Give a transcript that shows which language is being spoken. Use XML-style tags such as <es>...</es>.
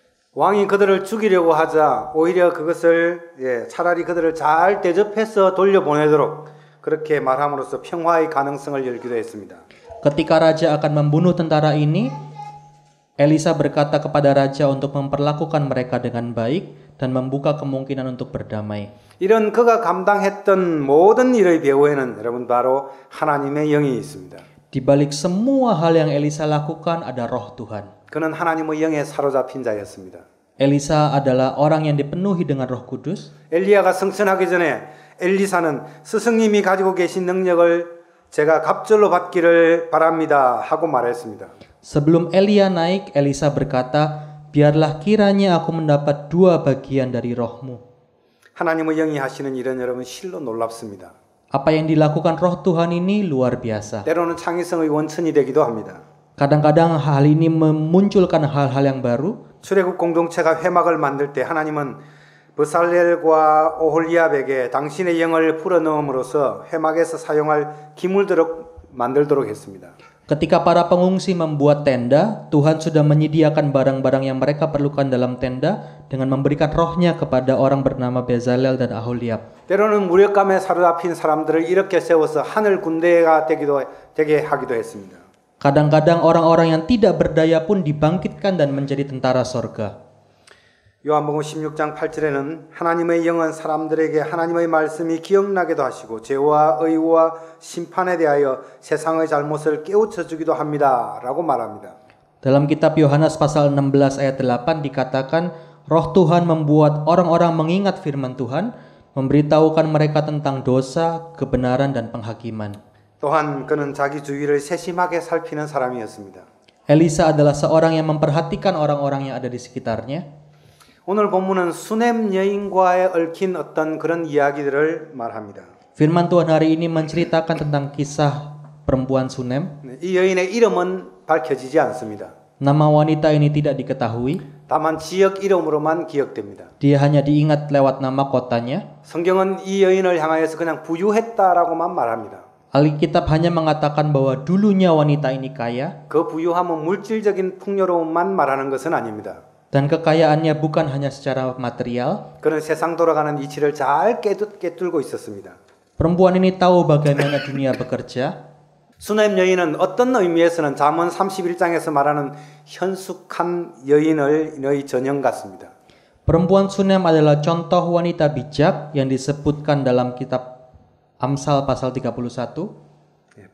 <ko>왕이 그들을 죽이려고 하자 오히려 그것을 차라리 그들을 잘 대접해서 돌려보내도록 그렇게 말함으로써 평화의 가능성을 열기도 했습니다.</ko> <id>Ketika raja akan membunuh tentara ini, Elisa berkata kepada raja untuk memperlakukan mereka dengan baik dan membuka kemungkinan untuk berdamai.</id> <ko>이런 그가 감당했던 모든 일의 배후에는 여러분 바로 하나님의 영이 있습니다.</ko> <id>Di balik semua hal yang Elisa lakukan ada roh Tuhan.</id> <ko>그는 하나님의 영에 사로잡힌 자였습니다.</ko> <id>Elisa adalah orang yang dipenuhi dengan Roh Kudus.</id> <ko>엘리야가 승천하기 전에 엘리사는 스승님이 가지고 계신 능력을 제가 갑절로 받기를 바랍니다 하고 말했습니다.</ko> <id>Sebelum Elia naik, Elisa berkata, biarlah kiranya aku mendapat 2 bagian dari rohmu.</id> <ko>하나님의 영이 하시는 일은 여러분 실로 놀랍습니다.</ko> <id>Apa yang dilakukan roh Tuhan ini luar biasa.</id> <ko>때로는 창의성의 원천이 되기도 합니다.</ko> <id>Kadang-kadang hal ini memunculkan hal-hal yang baru.</id> <ko>출애굽 공동체가 회막을 만들 때 하나님은 버살렐과 오홀리압에게 당신의 영을 불어넣음으로써 회막에서 사용할 기물들을 만들도록 했습니다.</ko> <id>Ketika para pengungsi membuat tenda, Tuhan sudah menyediakan barang-barang yang mereka perlukan dalam tenda dengan memberikan rohnya kepada orang bernama Bezalel dan Aholiab.</id> <ko>때로는 무력감에 사로잡힌 사람들을 이렇게 세워서 하늘 군대가 되게 하기도 했습니다.</ko> <id>Kadang-kadang orang-orang yang tidak berdaya pun dibangkitkan dan menjadi tentara sorga.</id> <ko>요한복음 16장 8절에는 하나님의 영은 사람들에게 하나님의 말씀이 기억나게도 하시고 죄와 의와 심판에 대하여 세상의 잘못을 깨우쳐 주기도 합니다 라고 말합니다.</ko> <id>Dalam kitab Yohanes pasal 16 ayat 8 dikatakan, Roh Tuhan membuat orang-orang mengingat firman Tuhan, memberitahukan mereka tentang dosa, kebenaran dan penghakiman.</id> <ko>또한 그는 자기 주위를 세심하게 살피는 사람이었습니다.</ko> <id>Elisa adalah seorang yang memperhatikan orang-orang yang ada di sekitarnya.</id> <ko>오늘 본문은 수넴 여인과에 얽힌 어떤 그런 이야기들을 말합니다.</ko> <id>Firman Tuhan hari ini menceritakan tentang kisah perempuan Sunem.</id> <ko>이 여인의 이름은 밝혀지지 않습니다.</ko> <id>Nama wanita ini tidak diketahui.</id> <ko>다만 지역 이름으로만 기억됩니다.</ko> <id>Dia hanya diingat lewat nama kotanya.</id> <ko>성경은 이 여인을 향하여서 그냥 부유했다라고만 말합니다.</ko> <id>Alkitab hanya mengatakan bahwa dulunya wanita ini kaya.</id> <ko>그 부유함은 물질적인 풍요로움만 말하는 것은 아닙니다.</ko> <id>Dan kekayaannya bukan hanya secara material.</id> <ko>그는 세상 돌아가는 이치를 잘 꿰뚫고 있었습니다.</ko> <id>Perempuan ini tahu bagaimana dunia bekerja.</id> <ko>수넴 여인은 어떤 의미에서는 잠언 31장에서 말하는 현숙한 여인의 전형 같습니다.</ko> <id>Perempuan Sunem adalah contoh wanita bijak yang disebutkan dalam kitab Amsal pasal 31.</id>